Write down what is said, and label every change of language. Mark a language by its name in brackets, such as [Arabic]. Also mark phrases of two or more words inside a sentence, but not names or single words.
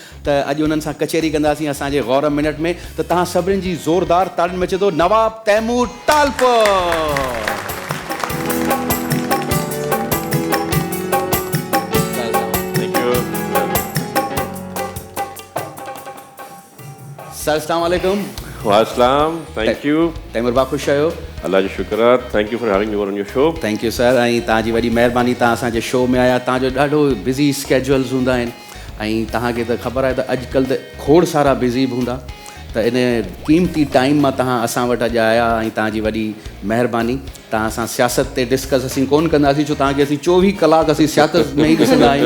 [Sindhi] त अॼु उन्हनि सां कचहरी कंदासीं असांजे गौर मिनट में। त तव्हां सभिनीनि जी ज़ोरदार ताड़ियुनि में अचे थो नवाब तैमूर टालपुर। [Arabic] सर السلام عليكم. [English] वालेकुम, thank you. [Sindhi] तैमूर भाउ ख़ुशि आहियो? अल्लाह जो शुक्र आहे। [English] thank you for having me on your show. thank you sir. [Sindhi] ऐं तव्हांजी वॾी महिरबानी, तव्हां असांजे शो में आया। तव्हांजो ॾाढो [English] busy schedules [Sindhi] हूंदा आहिनि ऐं तव्हांखे त ख़बर आहे त अॼुकल्ह त खोड़ सारा बिज़ी बि हूंदा, त इन क़ीमती टाइम मां तव्हां असां वटि अॼु आया ऐं तव्हांजी वॾी महिरबानी। तव्हां सां सियासत ते डिस्कस असीं कोन कंदासीं, छो तव्हांखे असीं 24 कलाक असीं सियासत में ई ॾिसंदा आहियूं।